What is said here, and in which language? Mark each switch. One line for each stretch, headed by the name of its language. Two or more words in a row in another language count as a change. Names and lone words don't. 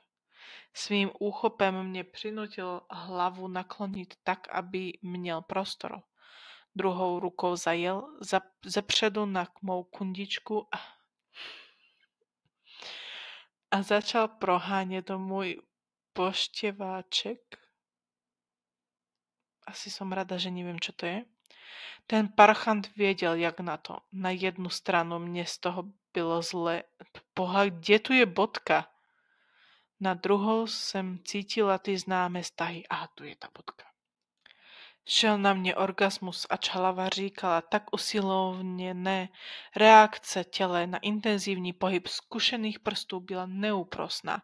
Czech: Svým úchopem mě přinutil hlavu naklonit tak, aby měl prostor. Druhou rukou zajel zepředu na mou kundičku a začal prohánět můj poštěváček.
Slovak: Asi som rada, že neviem, čo to je.
Czech: Ten parchant věděl, jak na to. Na jednu stranu mě z toho bylo zle.
Slovak: Boha, kde tu je bodka?
Czech: Na druhou jsem cítila ty známé stahy.
Slovak: Aha, tu je ta bodka.
Czech: Šel na mě orgasmus a čalava říkala tak usilovně reakce těle na intenzivní pohyb zkušených prstů byla neúprosná.